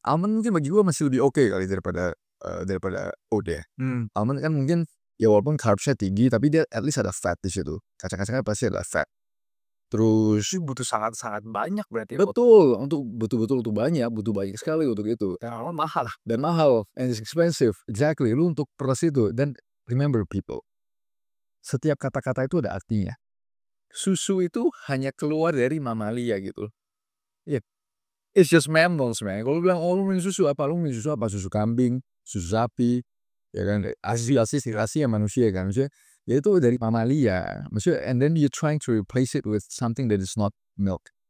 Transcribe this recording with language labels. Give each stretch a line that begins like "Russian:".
Indonesian: Almond mungkin bagi gua masih lebih oke kali daripada oat ya. Almond kan mungkin ya walaupun carbsnya tinggi, tapi dia
English: at least
Indonesian: ada fat di situ. Kacang-kacangnya pasti ada fat. Terus butuh sangat-sangat banyak berarti. Betul, untuk betul-betul untuk butuh banyak sekali untuk itu. Dan mahal,
English: and it's expensive.
Indonesian: Exactly, lu untuk peres itu. Dan
English: remember people,
Indonesian: setiap kata-kata itu ada artinya. Susu itu hanya keluar dari mamalia gitu.
English: Yeah. It's just mammals, man.
Indonesian: Kalau lu bilang, oh lu minum susu apa? Lu minum susu apa? Susu kambing, susu sapi, ya kan? Asli manusia kan? Maksudnya, ya itu dari mamalia. Maksudnya,
English: and then you're trying to replace it with something that is not milk.